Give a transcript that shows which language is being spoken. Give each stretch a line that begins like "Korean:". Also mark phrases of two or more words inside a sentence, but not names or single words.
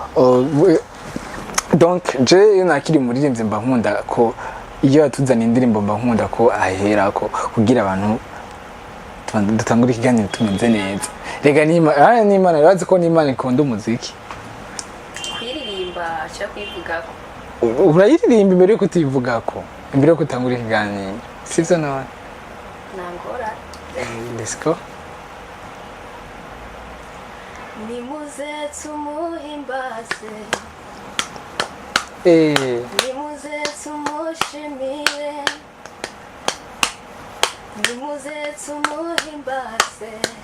Rundi: Donc je iyo nakiri umuririmbyi mba nkunda ko iyo atuzana indirimbo mba nkunda ko ahera ko kugira abantu dutangura ikiganiro tumeze neza. Rega n'Imana yabaze ko n'Imana ikunda umuziki. Kuririmba cyo kwivugako. Urayiririmba imbere yo kutivugako, imbere yo kutangura ikiganiro. Sivyo nawe? Nangora.
English: Let's go.
Rundi: Nimuze tumuhimbaze. Nimuze tumushimire. Nimuze tumuhimbaze.